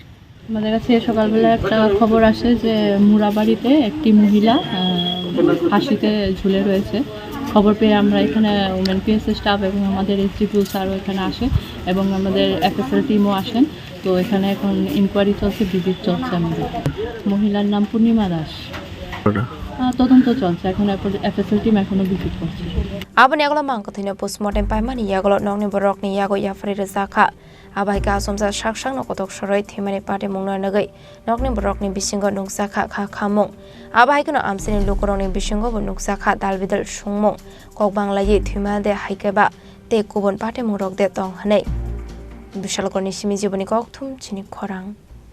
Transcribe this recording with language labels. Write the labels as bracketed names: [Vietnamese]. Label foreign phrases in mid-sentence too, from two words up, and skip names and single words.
[Bangla] আমাদের কাছে সকালবেলা একটা খবর আসে যে মুরাবাড়িতে একটি মহিলা ফাঁসিতে ঝুলে রয়েছে খবর পেয়ে আমরা এখানে ওমেন পিএসএ স্টাফ এবং আমাদের এসডিপিও স্যারও এখানে আসে এবং আমাদের এফএসএল টিমও আসেন তো এখানে এখন ইনকোয়ারি চলছে ভিজিট চলছে আমাদের মহিলার নাম পূর্ণিমা দাস তদন্ত চলছে এখন এফএসএল টিম এখনো ভিজিট করছে [Kok Borok] abani aglo mangkathino postmortem paimani yaglo nongni borokni yago yafari rezakha abai ka somsa saksak no kotok soroi thimani pate mungna nagai nokni borokni bisingo nungsakha kha khamung abai kono amsini lokoroni bisingo bo nungsakha dalbidal sungmung kok banglai thimade haikeba te kubon pate mungrok de tong hanei Bishalgor ni simi jiboni kok thum chini khorang